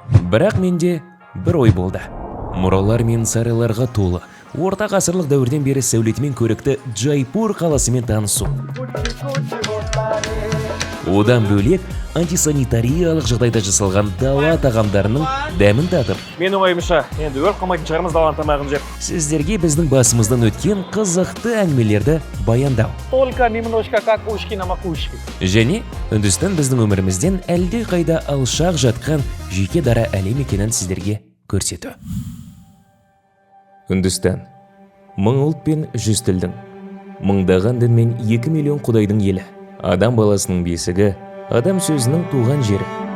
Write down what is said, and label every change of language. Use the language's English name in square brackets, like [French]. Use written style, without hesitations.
[Kazakh] Бірақ менде бір ой болды. Мұралар мен сарайларға толы, орта ғасырлық дәуірден бері сәулетімен көрікті Джайпур қаласымен танысу. Одан бөлек антисанитариялық жағдайда жасалған дала тағамдарының дәмін татып, Менің ойымша, енді өрт қалмайтын шығармыз даланың тамағын жеп. сіздерге біздің басымыздан өткен қызықты әңгімелерді баяндау. [Russian] Только немножко как ушки на макушке. [Kazakh] Және Үндістан біздің өмірімізден әлде қайда алшақ жатқан жеке дара әлем екенін сіздерге көрсету. Үндістан. Мың ұлт пен 100 тілдің, мыңдаған дін мен 2 миллион құдайдың елі. Адам баласының бесігі, адам сөзінің туған жері.